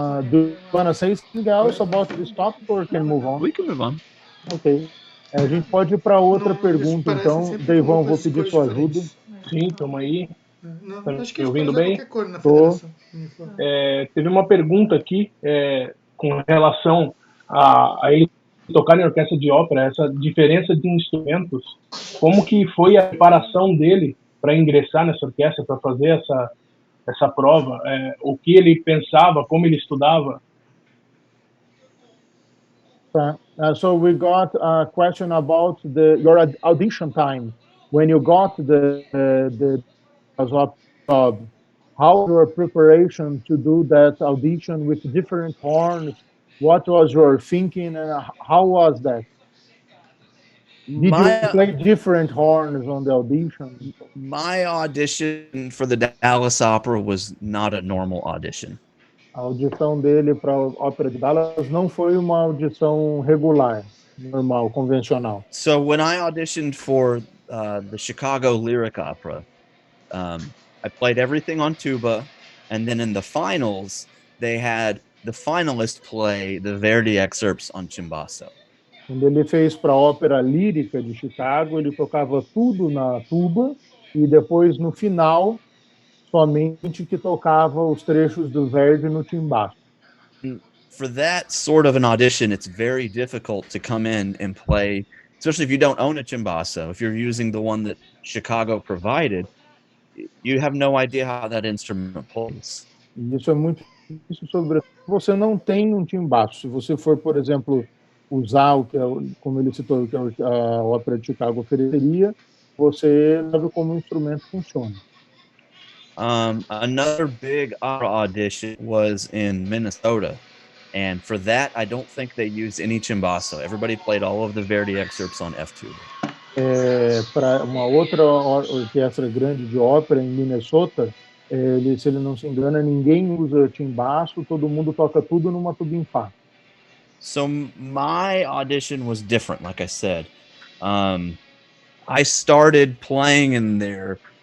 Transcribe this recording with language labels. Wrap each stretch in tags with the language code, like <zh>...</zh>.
<en>Do you want to say something else about this topic or can move on? We can move on. Ok.</en> <pt>A gente pode ir para outra pergunta, então. Deivão, vou pedir sua ajuda. Sim, estamos aí. Acho que Me ouvindo bem? cor na federação. Teve uma pergunta aqui com relação a ele tocar em orquestra de ópera, essa diferença de instrumentos, como que foi a preparação dele para ingressar nessa orquestra, para fazer essa prova, o que ele pensava, como ele estudava.</pt> <en>So we got a question about your audition time when you got the job. How your preparation to do that audition with different horns? What was your thinking and how was that? Did you play different horns on the audition? My audition for the Dallas Opera was not a normal audition.</en> <pt>A audição dele para a Ópera de Dallas não foi uma audição regular, normal, convencional.</pt> <en>So when I auditioned for the Chicago Lyric Opera, I played everything on tuba, and then in the finals, they had the finalist play the Verdi excerpts on timbasso.</en> <pt>Quando ele fez para a Ópera Lírica de Chicago, ele tocava tudo na tuba e depois, no final, somente que tocava os trechos do Verdi no timbaço.</pt> <en>For that sort of an audition, it's very difficult to come in and play, especially if you don't own a timbasso. If you're using the one that Chicago provided, you have no idea how that instrument plays.</en> <pt>Isso é muito difícil, sobre você não tem um timbaço. Se você for, por exemplo, usar o que, como ele citou, o que a Ópera de Chicago ofereceria, você sabe como o instrumento funciona.</pt> <en>Another big opera audition was in Minnesota, and for that, I don't think they used any timbasso. Everybody played all of the Verdi excerpts on F-tuba.</en> <pt>Para uma outra orquestra grande de ópera em Minnesota, se ele não se engana, ninguém usa timbaço, todo mundo toca tudo numa tuba em Fá.</pt> <en>So my audition was different, like I said. I started playing in there.</en>